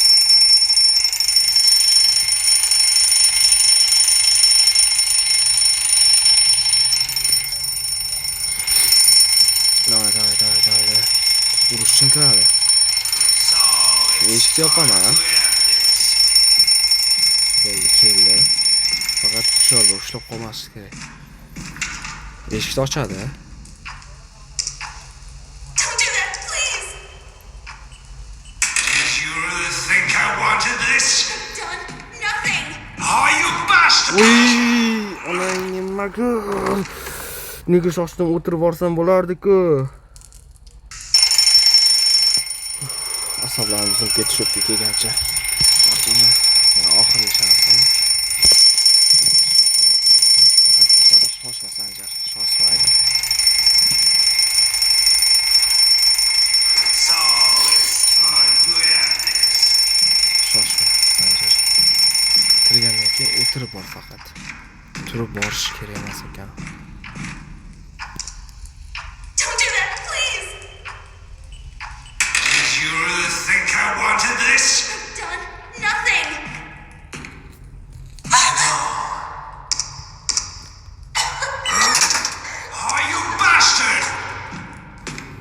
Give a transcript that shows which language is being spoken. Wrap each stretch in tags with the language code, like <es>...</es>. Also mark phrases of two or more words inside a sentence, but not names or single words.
<uz>Davay. Urush uchun kiradi. Eshikni yopaman. Bo'ldi, keldi. Faqat hushyor bo'l, ushlab qolmaslik kerak. Eshikni ochadi.</uz> <en>Don't do that, please. Did you really think I wanted this? I've done nothing. Oh, you bastard!</en> <uz>Onang nimaga? Nega shoshdim, o'tirib borsam bo'lardi-ku. Asablarim buzilib ketishib kelgancha. Oxirgi shansim. Faqat bu safar shoshma Sanjar, shoshmaydi.</uz> <en>So it's time to end this.</en> <uz>Shoshma Sanjar. Kirgandan keyin o'tirib bor faqat. Turib borish kerak emas ekan.</uz> <en>Don't do that, please. Did you really think I wanted this? I've done nothing. Oh, you bastard!</en>